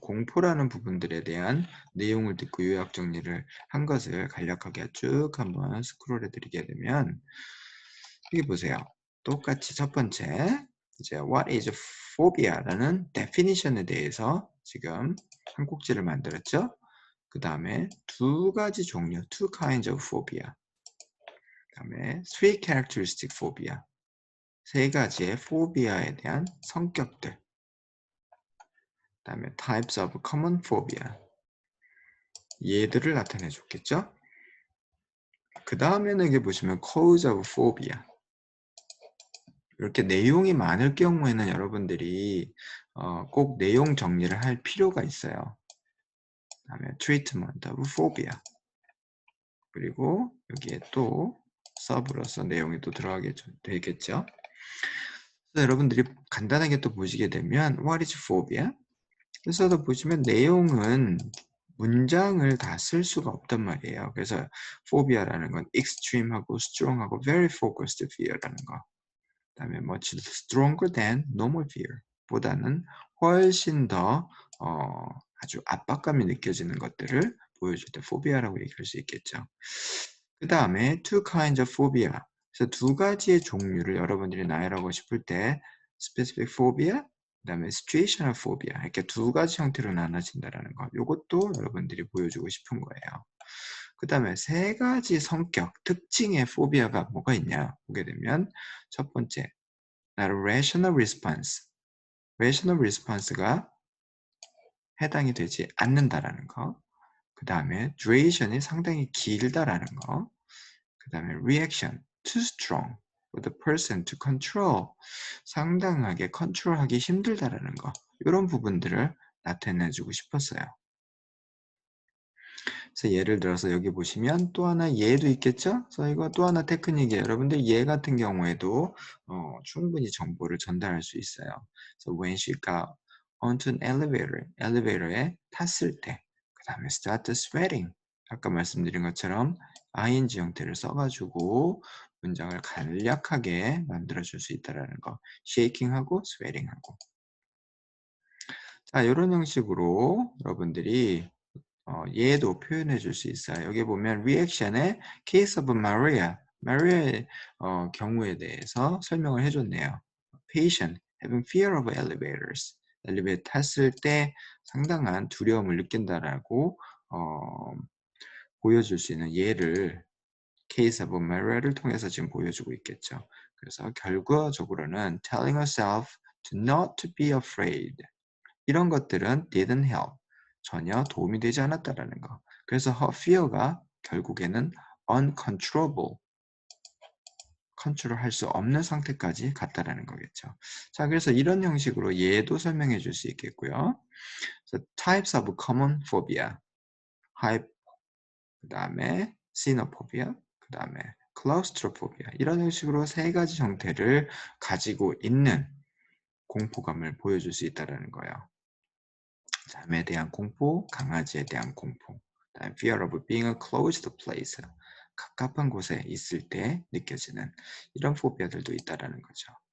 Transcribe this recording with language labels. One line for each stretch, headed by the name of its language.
Korean: 공포라는 부분들에 대한 내용을 듣고 요약 정리를 한 것을 간략하게 쭉 한번 스크롤 해드리게 되면 여기 보세요. 똑같이 첫 번째 이제
English: What is phobia
Korean: 라는 definition에 대해서 지금 한 꼭지를 만들었죠. 그 다음에 두 가지 종류,
English: two kinds of phobia.
Korean: 그 다음에
English: three characteristic phobia.
Korean: 세 가지의 포비아에 대한 성격들. 그 다음에
English: types of common phobia.
Korean: 얘들을 나타내 줬겠죠. 그 다음에는 이게 보시면 cause of phobia. 이렇게 내용이 많을 경우에는 여러분들이 꼭 내용 정리를 할 필요가 있어요. 그 다음에
English: treatment of phobia.
Korean: 그리고 여기에 또 서브로서 내용이 또 들어가게 되겠죠. 그래서 여러분들이 간단하게 또 보시게 되면
English: what is phobia?
Korean: 그래서도 보시면 내용은 문장을 다 쓸 수가 없단 말이에요. 그래서 phobia라는 건 extreme하고 strong하고
English: very focused fear
Korean: 라는 거. 그 다음에
English: much stronger than normal fear
Korean: 보다는 훨씬 더 아주 압박감이 느껴지는 것들을 보여줄 때 phobia라고 얘기할 수 있겠죠. 그 다음에
English: two kinds of phobia.
Korean: 그래서 두 가지의 종류를 여러분들이 나열하고 싶을 때 specific phobia, 그 다음에 situational phobia 이렇게 두 가지 형태로 나눠진다는 거. 이것도 여러분들이 보여주고 싶은 거예요. 그 다음에 세 가지 성격, 특징의 포비아가 뭐가 있냐 보게 되면 첫 번째, rational response. rational response가 해당이 되지 않는다라는 거. 그 다음에 duration이 상당히 길다라는 거. 그 다음에
English: reaction, too strong for the person to control.
Korean: 상당하게 컨트롤하기 힘들다라는 거. 이런 부분들을 나타내주고 싶었어요. 그래서 예를 들어서 여기 보시면 또 하나 예도 있겠죠? 그래서 이거 또 하나 테크닉이에요. 여러분들 예 같은 경우에도 충분히 정보를 전달할 수 있어요.
English: 그래서 when she got onto an elevator,
Korean: 엘리베이터에 탔을 때, 그 다음에
English: start sweating.
Korean: 아까 말씀드린 것처럼 ing 형태를 써가지고 문장을 간략하게 만들어줄 수 있다는 거. shaking하고 sweating하고. 자, 이런 형식으로 여러분들이 얘도 표현해 줄 수 있어요. 여기 보면 reaction의
English: case of Maria,
Korean: 마리아의 경우에 대해서 설명을 해줬네요.
English: Patient having fear of elevators,
Korean: 엘리베이터 탔을 때 상당한 두려움을 느낀다라고 보여줄 수 있는 예를
English: case of Maria
Korean: 를 통해서 지금 보여주고 있겠죠. 그래서
English: 결과적으로는 telling herself to not to be afraid.
Korean: 이런 것들은
English: didn't help.
Korean: 전혀 도움이 되지 않았다라는 거. 그래서 her fear가 결국에는 uncontrollable. 컨트롤할 수 없는 상태까지 갔다라는 거겠죠. 자, 그래서 이런 형식으로 얘도 설명해 줄 수 있겠고요. 그래서
English: types of common phobia.
Korean: 그 다음에 xenophobia. 그 다음에 claustrophobia. 이런 형식으로 세 가지 형태를 가지고 있는 공포감을 보여줄 수 있다는 거예요. 잠에 대한 공포, 강아지에 대한 공포, 그다음에
English: fear of being a closed place,
Korean: 갑갑한 곳에 있을 때 느껴지는 이런 포비아들도 있다라는 거죠.